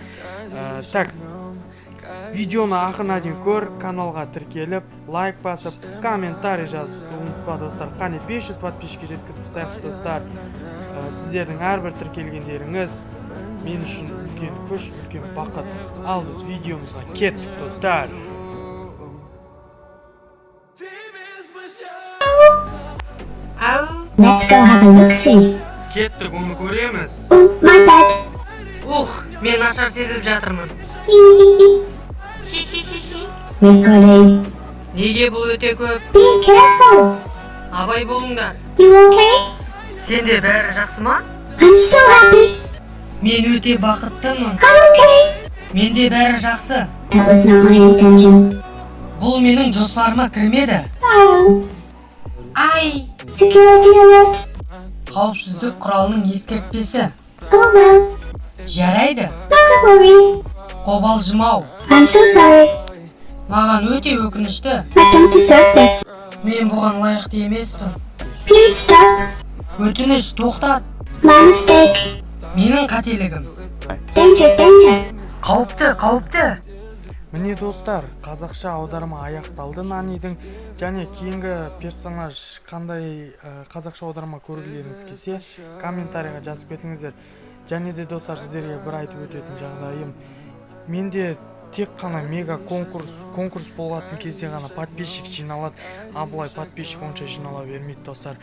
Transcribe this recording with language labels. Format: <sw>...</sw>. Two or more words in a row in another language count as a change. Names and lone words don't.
<kk>Так, видеоны ақырына дейін көр, каналға тіркеліп, лайк басып, комментарий жазып ұмытпа достар. Қане 500 подписчикке жеткізіп тастайықшы достар. Сіздердің әрбір тіркелгендеріңіз мен үшін үлкен күш, үлкен бақыт. Ал біз видеомызға кеттік достар.</kk> <en>Let's go have a look-see.</en> <kk>Кеттік, оны көреміз.</kk> <en>My bad.</en> <kk>Мен нашар сезіп жатырмын.</kk> <en>Recording.</en> <kk>Неге бұл өте көп?</kk> <en>Be careful.</en> <kk>Абай болыңдар.</kk> <en>You okay?</en> <kk>Сенде бәрі жақсы ма?</kk> <en>I'm so happy.</en> <kk>Мен өте бақыттымын.</kk> <en>I'm okay.</en> <kk>Менде бәрі жақсы.</kk> <en>That was not my intention.</en> <kk>Бұл менің жоспарыма кірмеді. Oh. Ай!</kk> <en>Security alert.</en> <kk>Қауіпсіздік құралының ескертпесі.</kk> <en>Oh well.</en> <kk>Жарайды.</kk> <en>Not to worry.</en> <kk>Қобалжымау.</kk> <en>I'm so sorry.</en> <kk>Маған өте өкінішті.</kk> <en>I don't deserve this.</en> <kk>Мен бұған лайықты емеспін.</kk> <en>Please stop.</en> <kk>Өтініш, тоқтат.</kk> <en>My mistake.</en> <kk>Менің қателігім.</kk> <en>Danger, danger.</en> <kk>Қауіпті. Міне достар, қазақша аударма аяқталды Нанидің, және кейінгі персонаж қандай қазақша аударма көргілеріңіз келсе, комментарийға жазып кетіңіздер. Және де достар, сіздерге бір айтып өтетін жағдайым, менде тек қана мега конкурс болатын кезде ғана подписчик жиналады, а былай подписчик онша жинала бермейді достар.</kk>